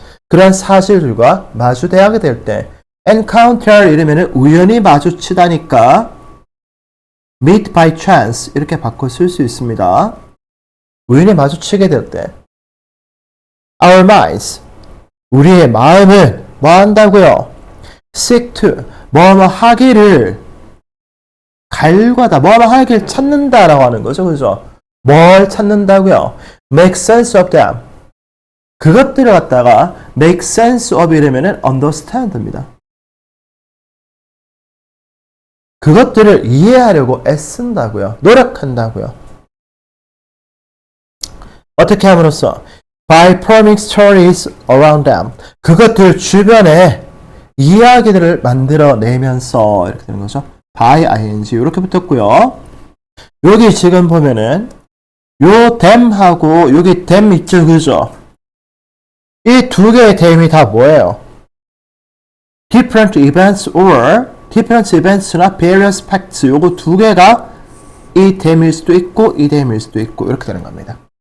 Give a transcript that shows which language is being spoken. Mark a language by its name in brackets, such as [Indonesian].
[Korean] 그런 사실들과 마주대하게 될 때 encounter 이러면은 우연히 마주치다니까 [English] meet by chance [Korean] 이렇게 바꿔 쓸 수 있습니다. 우연히 마주치게 될 때 [English] our minds [Korean] 우리의 마음은 뭐 한다고요? seek to 뭐뭐 하기를 갈과다 뭐뭐 하기를 찾는다라고 하는 거죠. 그죠? 뭘 찾는다고요? [English] make sense of them [Korean] 그것들을 갖다가 [English] make sense of [Korean] 이러면은 [English] understand [Korean] 입니다. 그것들을 이해하려고 애쓴다고요. 노력한다고요. 어떻게 함으로써? [English] By forming stories around them. [Korean] 그것들 주변에 이야기들을 만들어내면서 이렇게 되는 거죠. by ing 이렇게 붙었고요. 여기 지금 보면은 요 them하고 여기 them 있죠. 그죠? 이 두 개의 them이 다 뭐예요? [English] different events or different events나 various facts [Korean] 요거 두 개가 이 them일 수도 있고 이 them일 수도 있고 이렇게 되는 겁니다.